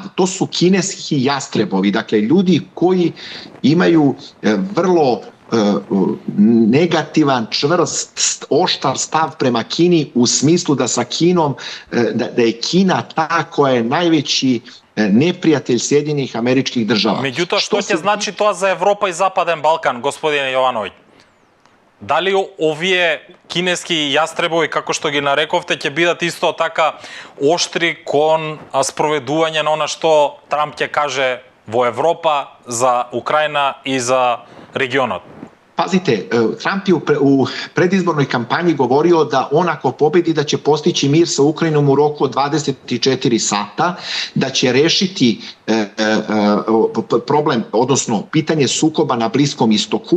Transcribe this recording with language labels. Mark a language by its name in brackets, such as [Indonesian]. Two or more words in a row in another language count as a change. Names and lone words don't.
[Serbian] To su kineski jastrebovi, dakle ljudi koji imaju vrlo negativan, čvrst, oštar stav prema Kini, u smislu da sa Kinom, da je Kina ta koja je najveći neprijatelj Sjedinjenih Američkih Država. [Macedonian] Меѓутоа, што ќе значи тоа за Европа и Западен Балкан, господине Јовановиќ? Дали овие кинески јастребови, како што ги нарековте, ќе бидат исто така оштри кон спроведување на она што Трамп ќе каже во Европа за Украина и за регионот? [Serbian] Pazite, Trump je u predizbornoj kampanji govorio da on ako pobedi da će postići mir sa Ukrajinom u roku od 24 sata, da će rešiti problem, odnosno pitanje sukoba na Bliskom istoku.